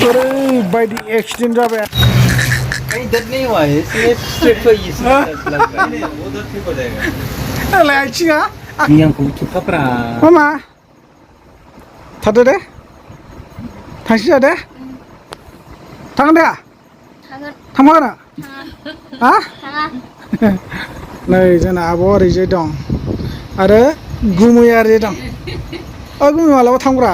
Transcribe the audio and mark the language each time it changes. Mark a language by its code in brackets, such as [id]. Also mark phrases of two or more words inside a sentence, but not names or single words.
[brx] ओरैबायदि एक्सिडेंट जाबाय [hi] इधर नहीं हुआ है इसलिए स्ट्रेट पर ये लग रहा है उधर ठीक हो जाएगा [brx] अलाय आथिङा ni yang ku cukapra मामा थादो दे थांसै जादे थांगोन दे थांफागोन हा नै जोंना आब' ओरैजाय दं आरो गुमैया ओरैजाय दं गुमै मालाबा थांब्रा